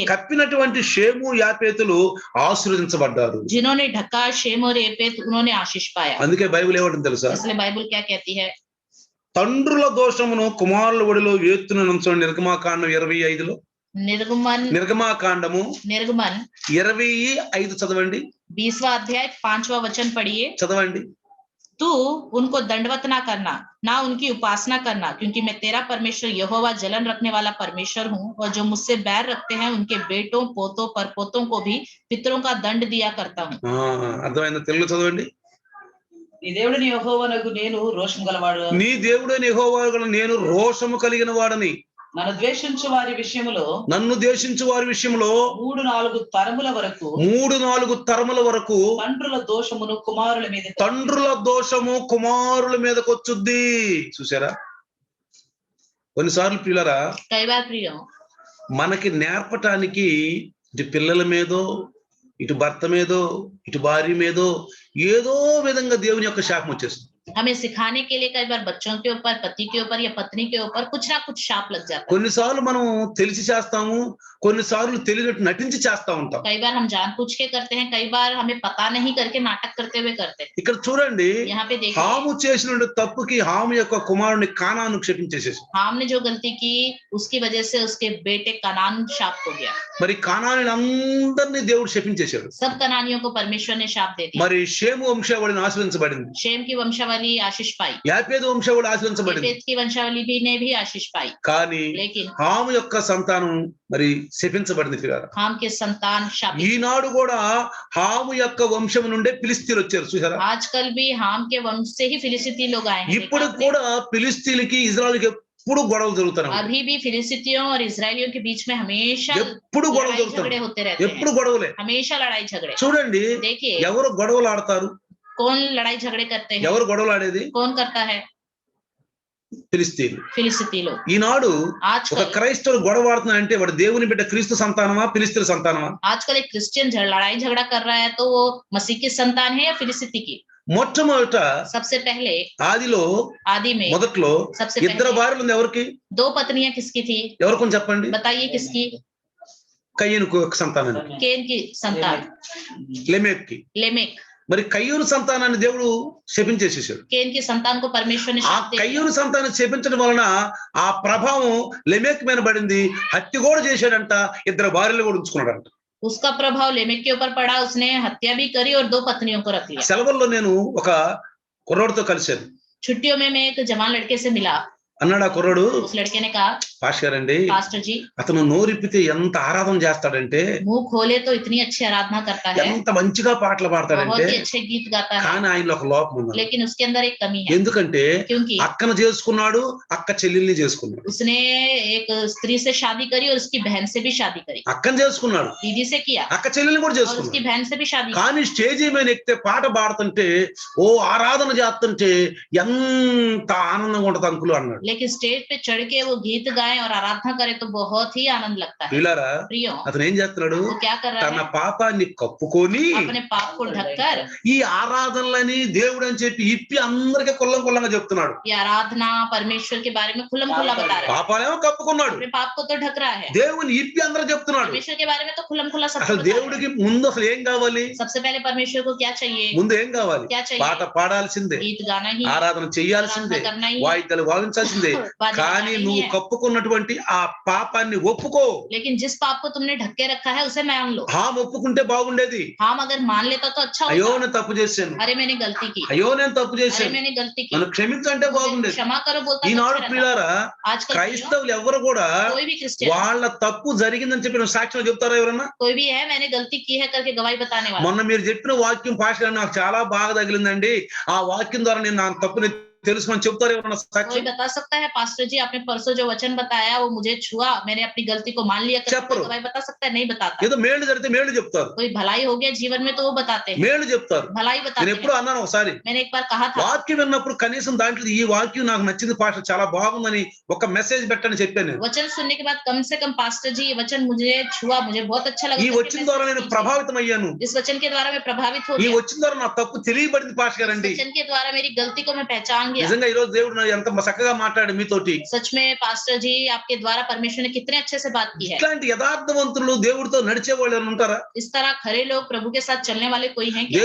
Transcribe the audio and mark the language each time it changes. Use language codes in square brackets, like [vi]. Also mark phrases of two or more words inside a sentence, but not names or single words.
[te] కప్పినటువంటి షేము యాపేతులు ఆశీర్వదించబడ్డారు. [hi] जिन्होंने ढका शेम और एपेत उन्होंने आशीष पाया। [te] అందుకే బైబిల్ ఏమంటుంది తెలుసా? [hi] इसलिए बाइबल क्या कहती है, [te] తండ్రుల దోషమును కుమారుల ఒడిలో వేస్తున్న నిర్గమాకాండం 25లో, [hi] निर्गमन [te] నిర్గమాకాండము [hi] निर्गमन [te] 25 చదవండి, [hi] 20वां अध्याय 5वां वचन पढ़िए। [te] చదవండి. [hi] तू उनको दंडवत ना करना, ना उनकी उपासना करना, क्योंकि मैं तेरा परमेश्वर यहोवा जलन रखने वाला परमेश्वर हूँ, और जो मुझसे बैर रखते हैं उनके बेटों पोतों परपोतों को भी पितरों का दंड दिया करता हूँ। [te] అర్థమైందా? తెలుగు చదవండి. నీ దేవుడిని యెహోవానగు నేను రోషం గలవాడు, నీ దేవుడైన యెహోవా నేను రోషము కలిగిన వాడని, నన్ను ద్వేషించు వారి విషయములో నన్ను ద్వేషించు వారి విషయంలో 3-4 తరముల వరకు 3-4 తరముల వరకు తండ్రుల దోషమును కుమారుల మీద తండ్రుల దోషము కుమారుల మీదకి వచ్చుద్ది. చూసారా? కొన్నిసార్లు పిల్లరా [hi] कई बार प्रिय, [te] మనకి నేర్పటానికి ఇటు పిల్లల మీదో, ఇటు భర్త మీదో, ఇటు భార్య మీదో ఏదో విధంగా దేవుని యొక్క శాపం వచ్చేస్తుంది. [hi] हमें सिखाने के लिए कई बार बच्चों के ऊपर, पति के ऊपर या पत्नी के ऊपर कुछ ना कुछ शाप लग जाता है। [te] కొన్నిసార్లు మనం తెలిసి చేస్తాము, కొన్నిసార్లు తెలియనట్టు నటించి చేస్తా ఉంటాం. [hi] कई बार हम जानबूझ के करते हैं, कई बार हमें पता नहीं करके नाटक करते हुए करते हैं। [te] ఇక్కడ చూడండి, [hi] यहाँ पे देखिए, [te] హాము చేసిన తప్పుకి హాము యొక్క కుమారుని కానాను క్షపించేసేసి, [hi] हाम ने जो गलती की उसकी वजह से उसके बेटे कनान शाप हो गया। [te] మరి కానాని అందరినీ దేవుడు శపించేశాడు. [hi] सब कनानियों को परमेश्वर ने शाप दे दिया। [te] మరి షేము వంశావళిని ఆశ్రయించబడింది, [hi] शेम की वंशावली आशीष पाई, [te] యాపేదు వంశావళి ఆశ్రయించబడింది. [hi] येपेत की वंशावली भी ने भी आशीष पाई, [te] కానీ [hi] लेकिन [te] హాము యొక్క సంతానం మరి శపించబడింది. [hi] हाम के संतान शापित। [te] ఈనాడు కూడా హాము యొక్క వంశం నుండే ఫిలిస్తీన్లు వచ్చారు. చూసారా? [hi] आजकल भी हाम के वंश से ही फिलिस्तीनी लोग आए हैं। [te] ఇప్పుడు [hi] देखा आपने? [te] కూడా ఫిలిస్తీన్లకి ఇజ్రాయెల్కి ఎప్పుడు గొడవలు జరుగుతారు. [hi] अभी भी फिलिस्तीनियों और इजरायलियों के बीच में हमेशा [te] ఎప్పుడు గొడవలు [hi] लड़ाई [te] జరుగుతారు, [hi] झगड़े होते रहते [te] ఎప్పుడు [hi] हैं, [te] గొడవలే. [hi] हमेशा लड़ाई झगड़े। [te] చూడండి, [hi] देखिए, [te] ఎవరు గొడవలు ఆడతారు, [hi] कौन लड़ाई झगड़े करते हैं, [te] ఎవరు గొడవలు ఆడేది? [hi] कौन करता है? [te] ఫిలిస్తీన్లు. [hi] फिलिस्ती लोग। [te] ఈనాడు ఒక [hi] आजकल [te] క్రైస్తవుడు గొడవ ఆడుతున్నాడంటే వాడు దేవుని బిడ్డ క్రీస్తు సంతానమా ఫిలిస్తీన్ల సంతానమా? [hi] आजकल एक क्रिश्चियन लड़ाई झगड़ा कर रहा है तो वो मसीह की संतान है या फिलिस्ती की? [te] మొట్టమొదట [hi] सबसे पहले [te] ఆదిలో [hi] आदि में [te] మొదట్లో [hi] सबसे [te] ఇద్దరు [hi] पहले [te] భార్యలు ఉంది. ఎవరికి? [hi] 2 पत्नियां किसकी थी? [te] ఎవరికి చెప్పండి? [hi] बताइए किसकी? [te] కయ్యనుకు ఒక సంతానాన్ని, [hi] केन की संतान, [te] లెమెక్కి. [hi] लेमेक। [te] మరి కయ్యూరు సంతానాన్ని దేవుడు శపించేసేసాడు. [hi] केन की संतान को परमेश्वर ने [te] ఆ [hi] शाप दे दिया। [te] కయ్యూరు సంతానం శపించడం వలన ఆ ప్రభావం లెమెక్ మీద పడింది. హత్య కూడా చేశాడంట, 2 భార్యలు కూడా ఉంచుకున్నాడంట. [hi] उसका प्रभाव लेमेक के ऊपर पड़ा, उसने हत्या भी करी और 2 पत्नियों को रख लिया। [te] సెలవుల్లో నేను ఒక కుర్రోడితో కలిశాను. [hi] छुट्टियों में मैं एक जवान लड़के से मिला। [te] అన్నాడు ఆ కుర్రోడు, [hi] उस लड़के ने कहा, [te] పాస్టర్ గారండి, [hi] पास्टर जी, [te] అతను నోరిప్పితే ఎంత ఆరాధన చేస్తాడంటే, [hi] मुंह खोले तो इतनी अच्छी आराधना करता है, [te] ఎంత మంచిగా పాటలు [hi] बहुत [te] పాడతాడంటే, [hi] ही अच्छे गीत गाता है, [te] కానీ ఆయనలో ఒక లోపం ఉంది. [hi] लेकिन उसके अंदर एक कमी है। [te] ఎందుకంటే [hi] क्योंकि [te] అక్కను చేసుకున్నాడు, అక్క చెల్లెల్ని చేసుకున్నాడు. [hi] उसने एक स्त्री से शादी करी और उसकी बहन से भी शादी करी, [te] అక్కను చేసుకున్నాడు, [hi] दीदी से किया [te] అక్క చెల్లెల్ని కూడా [hi] और उसकी [te] చేసుకున్నాడు. [hi] बहन से भी शादी की। [te] కానీ స్టేజీ మీద ఎక్కితే పాట పాడుతుంటే, ఓ ఆరాధన చేస్తుంటే ఎంత ఆనందంగా ఉంటది అంకులు అన్నాడు. [hi] लेकिन स्टेज पे चढ़ के वो गीत गाए और आराधना करे तो बहुत ही आनंद लगता है। [te] వీళ్ళారా, [hi] प्रियो, [te] అతను ఏం చేస్తున్నాడు? [hi] वो क्या कर रहा [te] తన [hi] है? [te] పాపాన్ని కప్పుకొని [hi] अपने पाप को ढककर [te] ఈ ఆరాధనలని దేవుడు అని చెప్పి ఇప్పి అందరికీ కొల్లంగా చెప్తున్నాడు. [hi] ये आराधना परमेश्वर के बारे में खुल्लम खुल्ला बता रहा है। [te] పాపాలేమో కప్పుకున్నాడు, [hi] अपने पाप को तो ढक रहा है, [te] దేవుని ఇప్పి అందరూ చెప్తున్నాడు. [hi] परमेश्वर के बारे में तो खुल्लम खुल्ला सब [te] అసలు [hi] बता रहा है। [te] దేవుడికి ముందు అసలు ఏం కావాలి? [hi] सबसे पहले परमेश्वर को क्या चाहिए? [te] ముందు ఏం కావాలి? [hi] क्या चाहिए? [te] పాట పాడాల్సిందే, [hi] गीत गाना ही, [te] ఆరాధన [hi] आराधना [te] చెయ్యాల్సిందే, [hi] करना ही, [te] వాయిద్యాలు వాయించాల్సిందే, చేసిందే [hi] बात ये [te] కానీ [hi] बतानी [te] నువ్వు [hi] है। [te] కప్పుకున్నటువంటి ఆ పాపాన్ని ఒప్పుకో. [hi] लेकिन जिस पाप को तुमने ढक के रखा है उसे मान लो। [te] ఒప్పుకుంటే బాగుండేది. [hi] हाँ अगर मान लेता तो अच्छा [te] అయ్యో [hi] होता। [te] నేను తప్పు చేశాను, [hi] अरे मैंने गलती की, [te] అయ్యో నేను తప్పు [hi] अरे [te] చేశాను, [hi] मैंने गलती की, [te] నన్ను క్షమించంటే [hi] मुझे [te] బాగుండేది. [hi] क्षमा करो बोलता तो [te] ఈనాడు [hi] अच्छा रहता। [te] ప్రియులారా [hi] आजकल प्रियो, [te] క్రైస్తవులు ఎవరు కూడా [hi] कोई भी क्रिश्चियन, [te] వాళ్ళ తప్పు జరిగిందని చెప్పిన సాక్ష్యం చెప్తారా ఎవరన్నా? [hi] कोई भी है मैंने गलती की है करके गवाही बताने वाला। [te] మొన్న మీరు చెప్పిన వాక్యం పాస్టర్ నాకు చాలా బాగా తగిలిందండి, ఆ వాక్యం ద్వారా నేను నా తప్పుని తెలుసుకొని చెప్తారు ఎవరన్నా [hi] कोई [te] సాక్ష్యం? [hi] बता सकता है पास्टर जी आपने परसों जो वचन बताया वो मुझे छुआ, मैंने अपनी गलती को मान लिया करके [te] చెప్పరు. [hi] कोई गवाही बता सकता है? नहीं बताता। [te] ఏదో మేలు జరిగితే మేలు చెప్తారు, कोई भलाई हो गया जीवन में तो वो बताते हैं, మేలు చెప్తారు. [hi] भलाई [te] నేను [hi] बताते [te] ఎప్పుడు [hi] हैं। [te] అన్నాను ఒకసారి, [hi] मैंने एक बार कहा था, [te] వాక్యం విన్నప్పుడు కనీసం దాంట్లో ఈ వాక్యం నాకు నచ్చింది పాస్టర్ చాలా బాగుందని ఒక మెసేజ్ పెట్టని చెప్పాను నేను. [hi] वचन सुनने के बाद कम से कम पास्टर जी ये वचन मुझे छुआ, मुझे बहुत अच्छा लगा [te] ఈ [hi] करके [te] వచ్చిన [hi] मैसेज [te] ద్వారా నేను [hi] कीजिए। [te] ప్రభావితం అయ్యాను, [hi] इस वचन के द्वारा मैं प्रभावित हो [te] ఈ [hi] गया, [te] వచ్చిన ద్వారా నా తప్పు తెలియబడింది పాస్టర్ [hi] इस [te] గారండి. [hi] वचन के द्वारा मेरी गलती को मैं पहचान गया। [te] నిజంగా ఈ రోజు దేవుడు ఎంత చక్కగా మాట్లాడు మీతోటి. [hi] सच में पास्टर जी आपके द्वारा परमेश्वर ने कितने अच्छे से बात की है। [te] ఇట్లాంటి యథార్థవంతులు దేవుడితో నడిచే వాళ్ళు ఎవరైనా ఉంటారా? [hi] इस तरह खरे लोग प्रभु के साथ चलने वाले कोई हैं क्या?